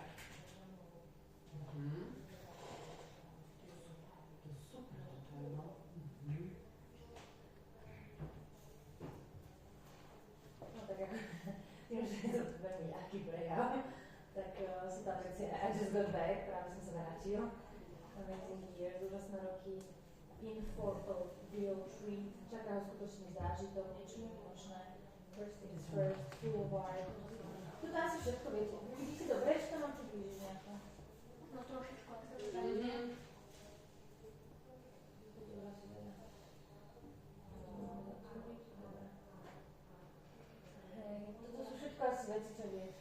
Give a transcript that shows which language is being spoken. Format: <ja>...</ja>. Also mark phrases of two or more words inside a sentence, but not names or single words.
<sk>To je super, to je no. No tak ako, tým, že je to veľmi ľahký prejav, tak si tam veci</sk> <en>I just got back,</en> <sk>práve som sa vrátil.</sk> <en>Amazing years,</en> <sk>úžasné roky.</sk> <en>In for of real treat,</en> <sk>čaká ho skutočný zážitok, niečo nekonečné.</sk> <en>First things first, full of art.</en> <sk>Tu asi všetko viete. Vidíte dobre, či to mám priblížiť nejako? No trošičku, ak sa to Hej, toto sú všetko asi veci, čo viete.</sk>